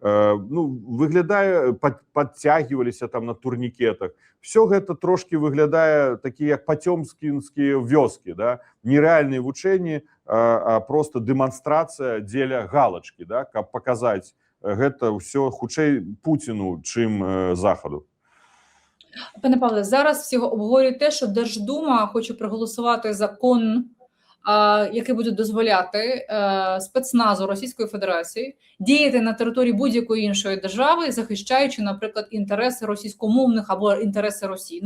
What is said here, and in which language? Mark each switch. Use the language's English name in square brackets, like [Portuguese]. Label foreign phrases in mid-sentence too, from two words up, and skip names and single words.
[Belarusian] Выглядае, падцягиваліся там на турнікетах. Все гэта трошки выглядае такія як пацёмкінскія вёскі, да? Нерэальныя вучэнні, а просто дэманстрацыя дзеля галачкі, да? Каб паказаць гэта ўсё хутчэй Пуціну, чым Захаду. [Ukrainian] Пане Павле, зараз всі обговорюють те, що Держдума хоче проголосувати закон, який буде дозволяти спецназу Російської Федерації діяти на території будь-якої іншої держави, захищаючи, наприклад, інтереси російськомовних або інтереси Росії.